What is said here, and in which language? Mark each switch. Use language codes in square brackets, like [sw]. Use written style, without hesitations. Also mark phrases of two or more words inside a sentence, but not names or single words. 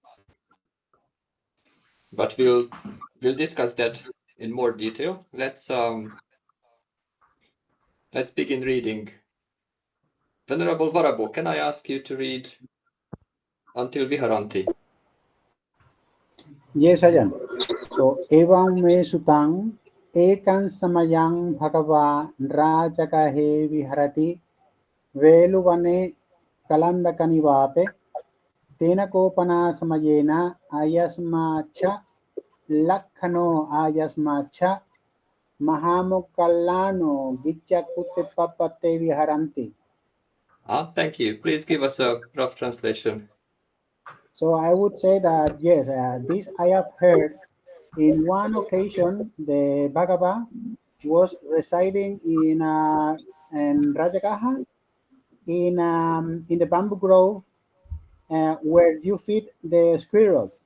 [en] But we'll discuss that in more detail. Let's begin reading. Venerable Varabo, can I ask you to read until Viharanti? Yes, Ajan. [pi] So, evam me sutang ekan samayang bhagava rajakahe viharati veluvane kalandakanivape tena kopana samayena ayasmacha lakhano ayasmacha mahamukallano gicchakute papate viharanti. [en] Thank you. Please give us a rough translation. So I would say that yes, this I have heard. In one occasion, the Bhagava was residing in Rajagaha in the bamboo grove where you feed the squirrels.